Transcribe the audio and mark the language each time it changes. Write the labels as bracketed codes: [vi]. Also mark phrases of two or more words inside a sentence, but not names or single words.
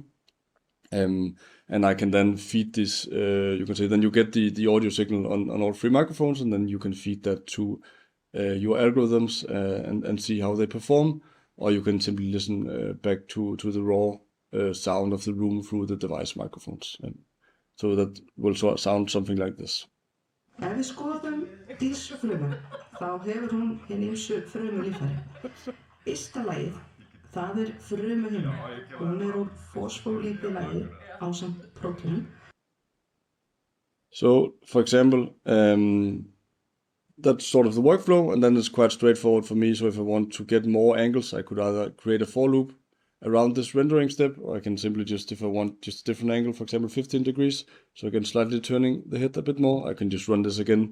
[en] And I can then feed this, you can say, then you get the audio signal on all three microphones, and then you can feed that to your algorithms and see how they perform, or you can simply listen back to the raw sound of the room through the device microphones. So that will sound something like this. [is] Ef við skoðum dýrsfrumu, þá hefur hún hin ýmsu frumulíffæri. Ysta lagið, það frumuhimna. Hún úr fosfólípíðlagi ásamt prótínum. [en] So, for example, that's sort of the workflow, and then it's quite straightforward for me. So if I want to get more angles, I could either create a for loop around this rendering step, or I can simply just, if I want just a different angle, for example 15 degrees, so again slightly turning the head a bit more, I can just run this again.